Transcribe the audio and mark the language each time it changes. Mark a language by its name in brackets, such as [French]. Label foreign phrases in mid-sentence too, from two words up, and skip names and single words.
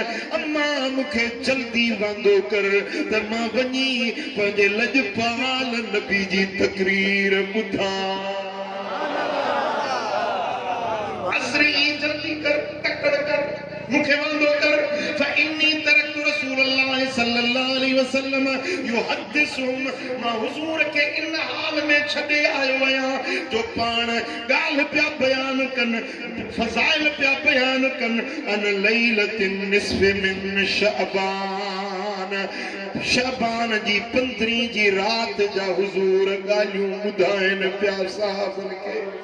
[Sindhi] अम्मा मूंखे जल्दी वांदो कर त मां वञी पंहिंजे लजपाल नबी जी तकरीर ॿुधां। असरी जल्दी कर, तकड़ कर, मुखे वांदो कर। [Arabic] فإني تركت رسول الله صلى الله عليه وسلم يحدثهم, [Sindhi] मां हुजूर के इन हाल में छॾे आयो आहियां जो पाण ॻाल्हि पिया बयान कनि, फज़ाइल पिया बयान कनि। [Arabic] عن ليلة نصف من شعبان, [Sindhi] शअबान जी 15 जी रात जा हुजूर ॻाल्हियूं ॿुधाइनि पिया साहबन खे।